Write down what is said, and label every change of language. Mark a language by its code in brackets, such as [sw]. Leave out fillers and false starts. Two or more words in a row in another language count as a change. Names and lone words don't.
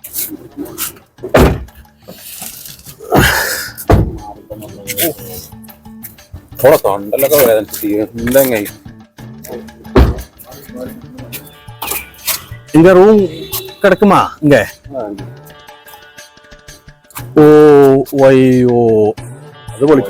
[ml] തൊണ്ടല്ലൊക്കെ വേദന. [ta] இங்க ரூம் கிடக்குமா இங்க? ஓ ஐயோ, [ml] ഇത് പൊളിക്കും.